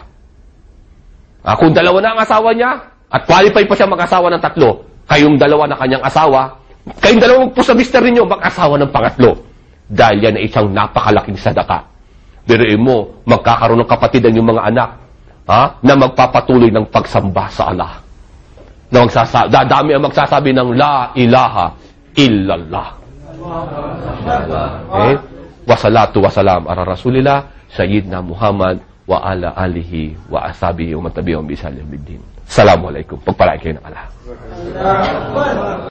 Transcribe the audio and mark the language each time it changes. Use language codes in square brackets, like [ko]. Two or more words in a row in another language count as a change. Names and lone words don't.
[tl] Kung 2 na ang asawa niya, at qualified pa siya mag-asawa ng 3, kayong 2 na kanyang asawa, kayong 2 magpus sa mister ninyo, mag-asawa ng pangatlo. Dahil yan ay isang napakalaking sadaka. Biruin mo, magkakaroon ng kapatid ang yung mga anak, na magpapatuloy ng pagsamba sa Allah. Na dadami ang magsasabi ng [ar] لا إله إلا الله. [tl] Okay? [ar] والصلاة والسلام على رسول الله سيدنا محمد وعلى آله وأصحابه ومن تبعهم بإحسان إلى يوم الدين. [tl] Assalamualaikum. Pagpalain kayo ng Allah.